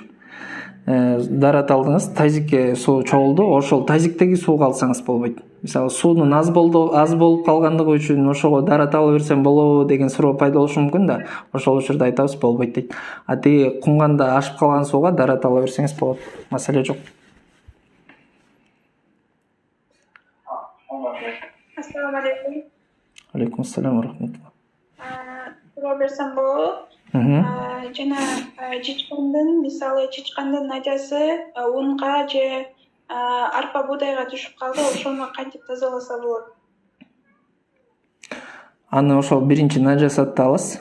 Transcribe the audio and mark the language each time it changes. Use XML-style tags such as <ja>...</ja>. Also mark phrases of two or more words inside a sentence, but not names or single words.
<ky>Дарат алдыңыз, тазикке суу чогулду, ошол тазиктеги сууга алсаңыз болбойт. Мисалы суунун аз болуп калгандыгы үчүн ошого дарат ала берсем болобу деген суроо пайда болушу мүмкүн да. Ошол учурда айтабыз болбойт дейт. А тиги кумганда ашып калган сууга дарат ала берсеңиз болот. Маселе жок.</ky> <ar>السلام عليكم. عليكم السلام ورحمة الله.</ar> <ky>Суроо берсем болобу? Жана мисалы чычкандын нажасы унга же арпа буудайга түшүп калды, ошону кантип тазаласа болот? Аны ошол биринчи нажасатты аласыз.</ky>